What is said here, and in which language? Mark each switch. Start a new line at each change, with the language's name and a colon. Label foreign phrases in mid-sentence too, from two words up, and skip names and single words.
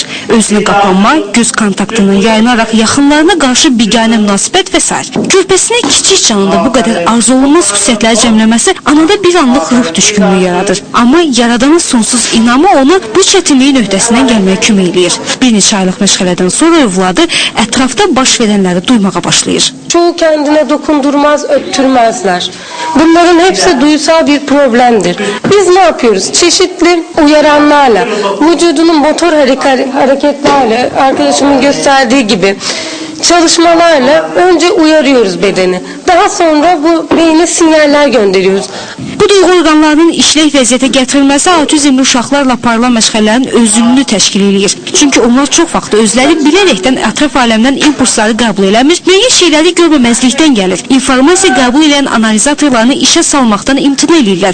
Azerbaijani: Özünə qapanma, göz kontaktından yayınaraq yaxınlarına qarşı biganə münasibət və s. Körpəsinə kiçik canında bu qədər arzu olunmaz xüsusiyyətləri cəmləməsi anada bir anlıq ruh düşkünlüyü yaradır. Amma yaradanın sonsuz inamı onu bu çətinliyin öhdəsindən gəlməyə kömək eləyir. Bir neçə aylıq məşğələdən sonra övladı ətrafda baş verənləri duymağa başlayır.
Turkish: Çoğu kendine dokundurmaz, öptürmezler. Bunların hepsi duysal bir problemdir. Biz ne yapıyoruz? Çeşitli uyaranlarla, vücudunun motor hareketlerle, arkadaşımın gösterdiği gibi çalışmalarla önce uyarıyoruz bedeni. Daha sonra bu beyne sinyaller gönderiyoruz.
Azerbaijani: Bu duyğu orqanlarının işlək vəziyyətə gətirilməsi autizmli uşaqlarla aparılan məşğələlərin özünlüyünü təşkil edir. Çünki onlar çox vaxt özləri bilərəkdən ətraf aləmdən impulsları qəbul eləmir, müəyyən şeyləri görməməzlikdən gəlir. İnformasiya qəbul edən analizatorlarını işə salmaqdan imtina edirlər.